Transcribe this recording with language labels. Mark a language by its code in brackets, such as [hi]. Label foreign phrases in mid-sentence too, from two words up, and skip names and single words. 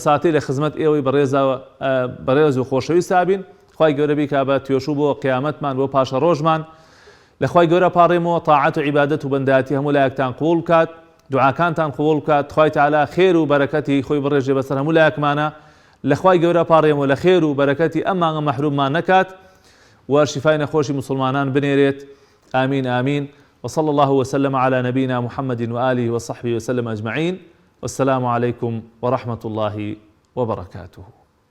[ckb] ساتی لە خزمەت ئێوەی بەڕێز و خۆشەویست بین خوای گەورە بیکا بە توێشوو بۆ قیامەتمان بۆ پاشە ڕۆژمان لە خوای گەورە پاڕێمەوە تاعەت و عیبادەت و بەندەتی هەموو لایەکتان قبول بکات دوعاکانتان قبول بکات خوای تعالی خێر و بەرەکەتی خۆی بڕێژێ بەسەر هەموو لایەکمانە لە خوای گەورە پاڕێمەوە لە خێر و بەرەکەتی ئەم مانگە مەحروممان نەکات و شیفای نەخۆشی مسلمانان بنێرێت [ar] آمين آمين وصلى الله وسلم على نبينا محمد وآله وصحبه وسلم أجمعين والسلام عليكم ورحمة الله وبركاته.